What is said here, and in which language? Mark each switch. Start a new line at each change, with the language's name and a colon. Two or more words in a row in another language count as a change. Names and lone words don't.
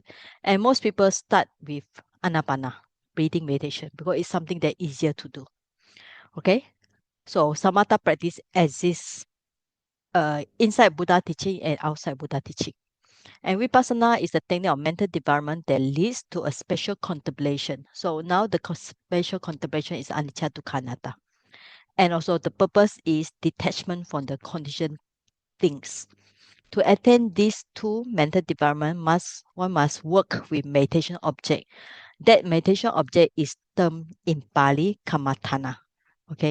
English: And most people start with anapana, breathing meditation, because it's something that easier to do. Okay. So samatha practice exists inside Buddha teaching and outside Buddha teaching. And vipassana is the technique of mental development that leads to a special contemplation. So now the special contemplation is
Pali: anicca dukkha anatta.
English: And also the purpose is detachment from the conditioned things. To attain these two mental development, one must work with meditation object. That meditation object is termed in Pali Kammaṭṭhāna. Okay.